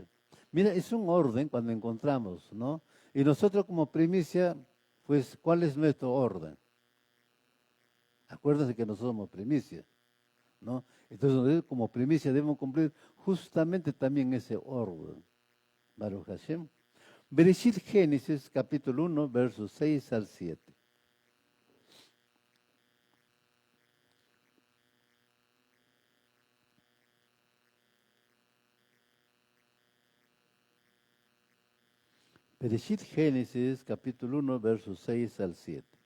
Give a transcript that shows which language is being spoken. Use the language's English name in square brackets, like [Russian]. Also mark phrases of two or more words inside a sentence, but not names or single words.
[Spanish] Mira, es un orden cuando encontramos, ¿no? Y nosotros como primicia, pues, ¿cuál es nuestro orden? Acuérdense que nosotros somos primicia, ¿no? Entonces, como primicia debemos cumplir justamente también ese orden. [Hebrew] ברוך השם. [Spanish] Bereshit Génesis, capítulo 1, versos 6 al 7. Bereshit Génesis, capítulo 1, versos 6 al 7.